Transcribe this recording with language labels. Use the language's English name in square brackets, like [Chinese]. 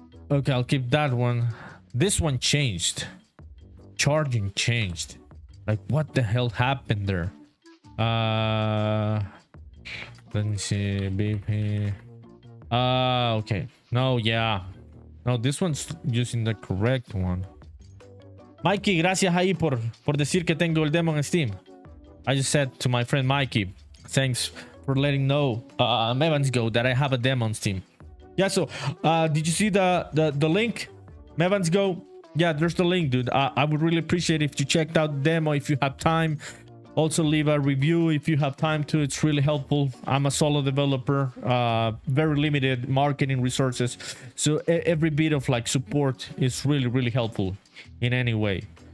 [English] Okay, I'll keep that one. This one changed. Charging changed. Like, what the hell happened there? Let me see. BP. Okay. No, yeah. No, this one's using the correct one. [Spanish] Mikey, gracias ahí por decir que tengo el demo en Steam. [English] I just said to my friend Mikey, thanks for letting know Mevans Go that I have a demo on Steam. Yeah, so did you see the link? Mevans Go. Yeah, there's the link, dude. I would really appreciate if you checked out the demo if you have time. Also leave a review if you have time to. It's really helpful. I'm a solo developer, very limited marketing resources, so every bit of like support is really helpful in any way.